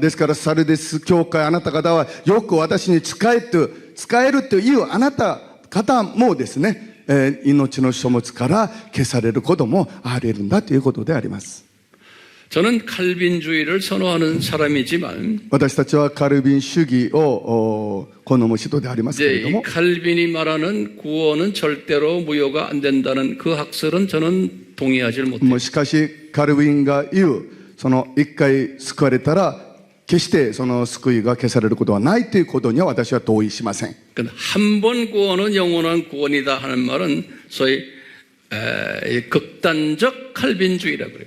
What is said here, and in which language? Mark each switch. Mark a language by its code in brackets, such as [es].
[ja] まあですからサルデス教会あなた方はよく私に仕えるというあなた方もですね、命の書物から消されることもあり得るんだということであります。 [ko] 저는 칼빈주의를 선호하는 사람이지만 [ja] 私たちはカルビン主義を好む人でありますけれども [ko] 칼빈이 말하는 구원은 절대로 무효가 안 된다는 그 학설은 저는 동의하지 못해요. [ja] しかしカルビンが言うその一回救われたら決してその救いが消されることはないということには私は同意しません。 [ko] 한 번 구원은 영원한 구원이다 하는 말은 소위 이 극단적 칼빈주의라고 그래요.